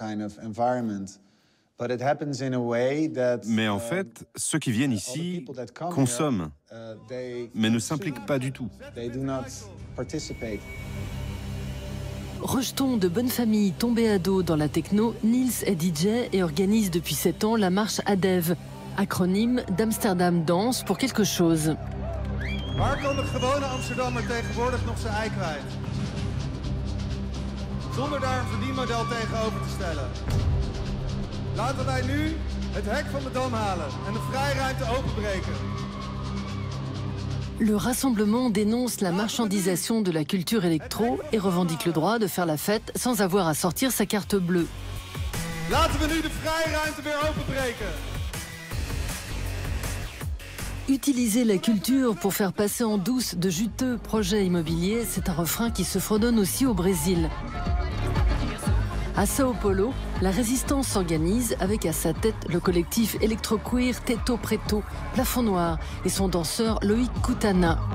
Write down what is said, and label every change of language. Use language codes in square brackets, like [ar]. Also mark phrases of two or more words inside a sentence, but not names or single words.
[fr] Mais en fait, ceux qui viennent ici consomment, mais ne s'impliquent pas du tout. Rejeton de bonne famille tombé à dos dans la techno, Niels est DJ et organise depuis 7 ans la marche ADEV, acronyme d'Amsterdam Danse pour quelque chose. [nl] Waar kan de gewone Amsterdammer tegenwoordig nog zijn ei kwijt? Zonder daar een verdienmodel tegenover te stellen. Laten wij nu het hek van de Dam halen en de vrijruimte openbreken. [fr] Le rassemblement dénonce la marchandisation de la culture électro et revendique le droit de faire la fête sans avoir à sortir sa carte bleue. [nl] Laten we nu de vrijruimte weer openbreken. [fr] Utiliser la culture pour faire passer en douce de juteux projets immobiliers, c'est un refrain qui se fredonne aussi au Brésil. À Sao Paulo, la résistance s'organise avec à sa tête le collectif électro-queer Teto Preto, Plafond Noir, et son danseur Loïc Kutana.